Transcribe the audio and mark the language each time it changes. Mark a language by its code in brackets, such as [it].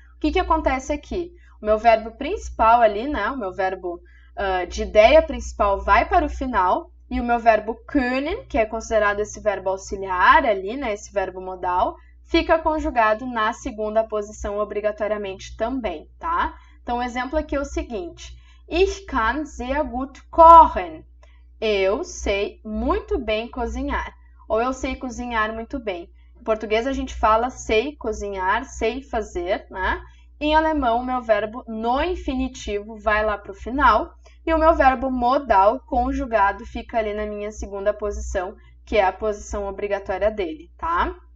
[pt] O que acontece aqui? O meu verbo principal ali, né? O meu verbo de ideia principal vai para o final e o meu verbo können, que é considerado esse verbo auxiliar ali, né? Esse verbo modal, fica conjugado na segunda posição obrigatoriamente também, tá? Então, o exemplo aqui é o seguinte. [de] Ich kann sehr gut kochen. [pt] Eu sei muito bem cozinhar. Ou eu sei cozinhar muito bem. Em português, a gente fala sei cozinhar, sei fazer, né? Em alemão, o meu verbo no infinitivo vai lá para o final. E o meu verbo modal conjugado fica ali na minha segunda posição, que é a posição obrigatória dele, tá?